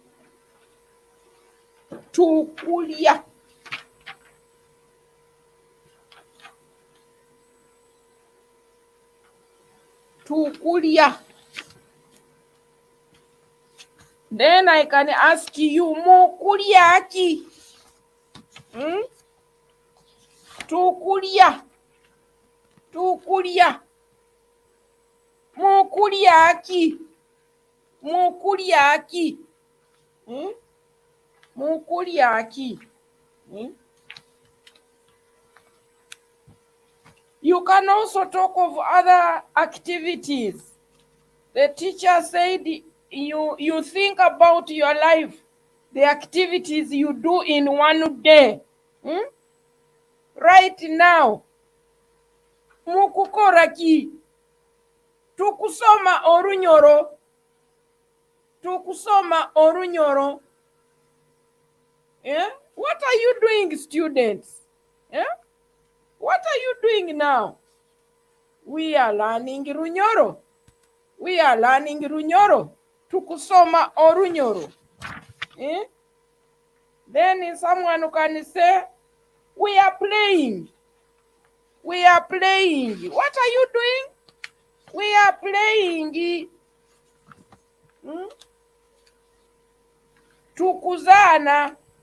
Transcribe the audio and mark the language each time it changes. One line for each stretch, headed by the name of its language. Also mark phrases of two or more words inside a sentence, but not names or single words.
Nyoro: Tukulia. Tukulia.
English: Then I can ask you,
Nyoro: mukuliaki. Tukulia. Tukulia. Mukuliaki. Mukuliaki. Mukuliaki.
English: You can also talk of other activities. The teacher said you think about your life, the activities you do in one day. Right now,
Nyoro: mukukoraki. Tukusoma orunyoro. Tukusoma orunyoro.
English: What are you doing, students? What are you doing now? We are learning Runyoro. We are learning Runyoro.
Nyoro: Tukusoma orunyoro.
English: Then someone can say, we are playing. We are playing. What are you doing? We are playing. Tukuzana.